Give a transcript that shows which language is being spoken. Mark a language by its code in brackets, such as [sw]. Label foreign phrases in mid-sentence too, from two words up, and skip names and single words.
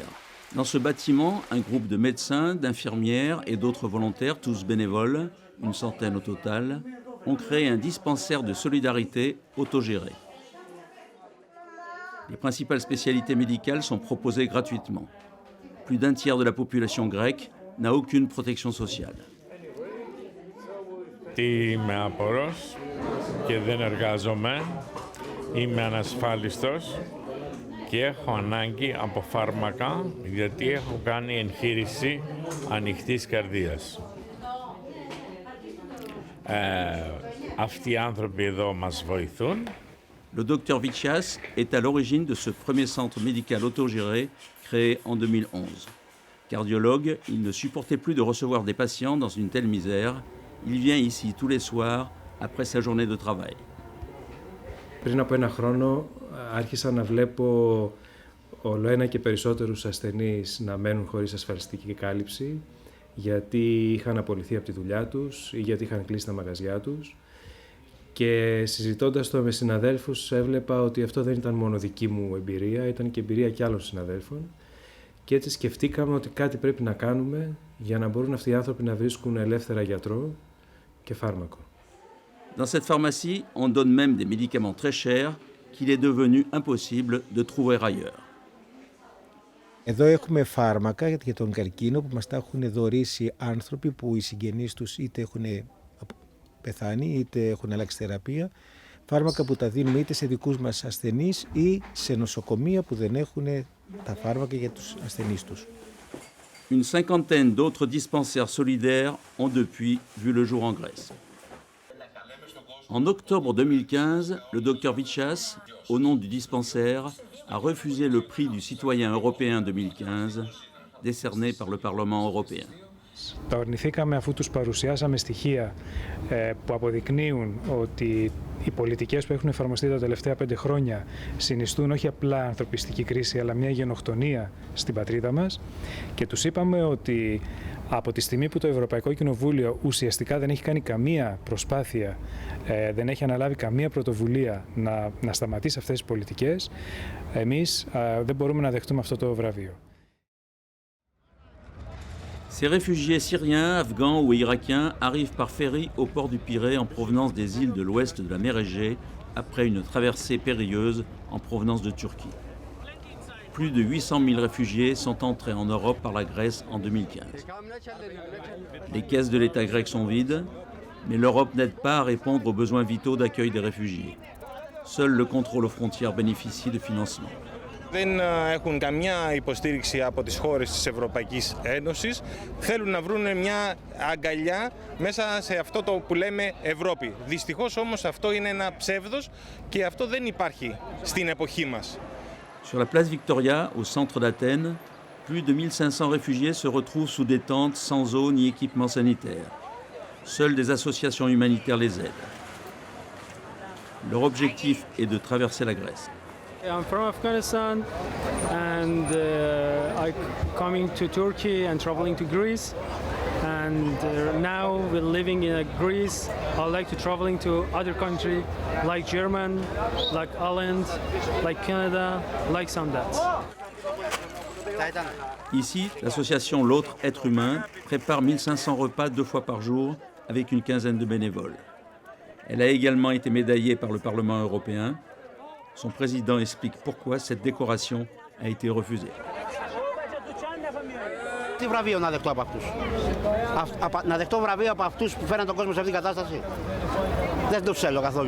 [fr] Dans ce bâtiment, un groupe de médecins, d'infirmières et d'autres volontaires, tous bénévoles, une centaine au total, ont créé un dispensaire de solidarité autogéré. Les principales spécialités médicales sont proposées gratuitement. Plus d'un tiers de la population grecque n'a aucune protection sociale. [el] Είμαι άπορος και δεν εργάζομαι, είμαι ανασφάλιστος και έχω ανάγκη από φάρμακα γιατί έχω κάνει εγχείρηση ανοιχτής καρδίας. Αυτοί οι άνθρωποι εδώ μας βοηθούν. [fr] Le docteur Vichias est à l'origine de ce premier centre médical autogéré créé en 2011. Cardiologue, il ne supportait plus de recevoir des patients dans une telle misère. Il vient ici tous les soirs après sa journée de travail. [el] Πριν από ένα χρόνο άρχισα να βλέπω όλο ένα και περισσότερους ασθενείς να μένουν χωρίς ασφαλιστική κάλυψη γιατί είχαν απολυθεί από τη δουλειά τους ή γιατί είχαν κλείσει τα μαγαζιά τους. Και συζητώντας το με συναδέλφους έβλεπα ότι αυτό δεν ήταν μόνο δική μου εμπειρία, ήταν και εμπειρία και άλλων συναδέλφων. Και έτσι σκεφτήκαμε ότι κάτι πρέπει να κάνουμε για να μπορούν αυτοί οι άνθρωποι να βρίσκουν ελεύθερα γιατρό και φάρμακο. [fr] Dans cette pharmacie, on donne même des médicaments très chers qu'il est devenu impossible de trouver ailleurs. [el] Εδώ έχουμε φάρμακα για τον καρκίνο που μας τα έχουν δωρήσει άνθρωποι που οι συγγενείς τους είτε έχουν πεθάνει είτε έχουν αλλάξει θεραπεία. Φάρμακα που τα δίνουμε είτε σε δικούς μας ασθενείς ή σε νοσοκομεία που δεν έχουν τα φάρμακα για τους ασθενείς τους. [fr] Une cinquantaine d'autres dispensaires solidaires ont depuis vu le jour en Grèce. En octobre 2015, le docteur Vichas, au nom du dispensaire, a refusé le prix du citoyen européen 2015, décerné par le Parlement européen. [el] Τα ορνηθήκαμε αφού τους παρουσιάσαμε στοιχεία που αποδεικνύουν ότι οι πολιτικές που έχουν εφαρμοστεί τα τελευταία 5 χρόνια συνιστούν όχι απλά ανθρωπιστική κρίση αλλά μια γενοκτονία στην πατρίδα μας και τους είπαμε ότι από τη στιγμή που το Ευρωπαϊκό Κοινοβούλιο ουσιαστικά δεν έχει κάνει καμία προσπάθεια, δεν έχει αναλάβει καμία πρωτοβουλία να σταματήσει αυτές τις πολιτικές, εμείς δεν μπορούμε να δεχτούμε αυτό το βραβείο. [fr] Ces réfugiés syriens, afghans ou irakiens arrivent par ferry au port du Pirée en provenance des îles de l'ouest de la mer Égée après une traversée périlleuse en provenance de Turquie. Plus de 800 000 réfugiés sont entrés en Europe par la Grèce en 2015. Les caisses de l'État grec sont vides, mais l'Europe n'aide pas à répondre aux besoins vitaux d'accueil des réfugiés. Seul le contrôle aux frontières bénéficie de financement. [el] Δεν έχουν καμιά υποστήριξη από τις χώρες της Ευρωπαϊκής Ένωσης. Θέλουν να βρουν μια αγκαλιά μέσα σε αυτό το που λέμε Ευρώπη. Δυστυχώς όμως αυτό είναι ένα ψεύδος και αυτό δεν υπάρχει στην εποχή μας. [fr] Sur la place Victoria, au centre d'Athènes, plus de 1500 réfugiés se retrouvent sous des tentes sans eau ni équipement sanitaire. Seules des associations humanitaires les aident. Leur objectif est de traverser la Grèce. [en] I'm from Afghanistan and I'm coming to Turkey and traveling to Greece. And now we're living in Greece. I like to traveling to other countries like German, like Ireland, like Canada, like some that. [fr] Ici, l'association L'Autre Être Humain prépare 1500 repas 2 fois par jour avec une quinzaine de bénévoles. Elle a également été médaillée par le Parlement européen. Son président explique pourquoi cette décoration a été refusée. [el] Τι βραβείο να δεχτώ από αυτούς? Να δεχτώ βραβείο από αυτούς που φέραν τον κόσμο σε αυτήν την κατάσταση? Δεν το θέλω καθόλου.